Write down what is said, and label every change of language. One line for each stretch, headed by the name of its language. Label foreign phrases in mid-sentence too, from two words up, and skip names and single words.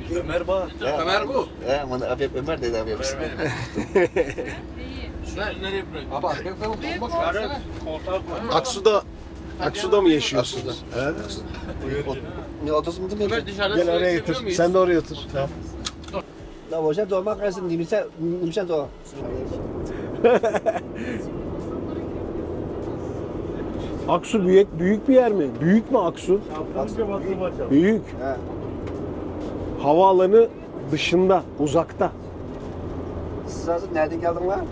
Turkish: Ömer Bağ. Ömer bu. Bana abi hep Ömer dedi abi. Aksu'da mı yaşıyorsunuz? Ne odası mı değil mi? Gel oraya otur. Sen de oraya otur.
Chinese: Na, wo现在嘛，还是你们先走。
Turkish: Aksu büyük bir yer mi? Büyük mü Aksu? Büyük. He. Havaalanı dışında, uzakta. Siz hazır nereden geldin lan?